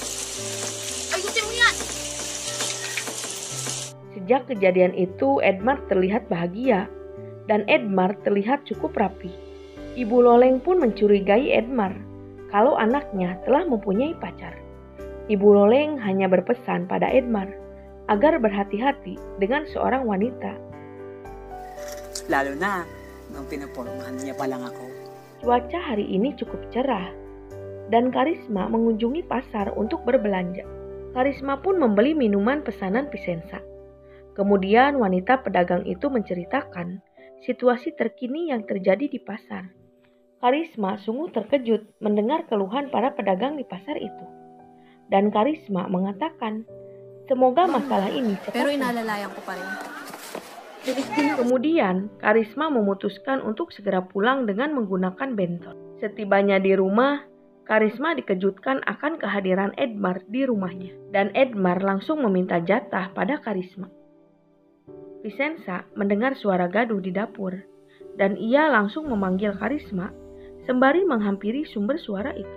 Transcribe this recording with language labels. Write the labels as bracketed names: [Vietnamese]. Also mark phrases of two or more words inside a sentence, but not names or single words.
[Indonesian] Sejak kejadian itu, Edmar terlihat bahagia dan Edmar terlihat cukup rapi. Ibu Loleng pun mencurigai Edmar kalau anaknya telah mempunyai pacar. Ibu Loleng hanya berpesan pada Edmar agar berhati-hati dengan seorang wanita. [Filipino] Lalo na, nung pinapormahan niya pa lang ako. [Indonesian] Cuaca hari ini cukup cerah dan Karisma mengunjungi pasar untuk berbelanja. Karisma pun membeli minuman pesanan Vicenza. Kemudian wanita pedagang itu menceritakan situasi terkini yang terjadi di pasar. Karisma sungguh terkejut mendengar keluhan para pedagang di pasar itu. Dan Karisma mengatakan, semoga masalah ini cepat Pero selesai. [Filipino] inalalayan ko pa rin. [Indonesian] Kemudian, Karisma memutuskan untuk segera pulang dengan menggunakan bentor. Setibanya di rumah, Karisma dikejutkan akan kehadiran Edmar di rumahnya. Dan Edmar langsung meminta jatah pada Karisma. Vicenza mendengar suara gaduh di dapur, dan ia langsung memanggil Karisma sembari menghampiri sumber suara itu.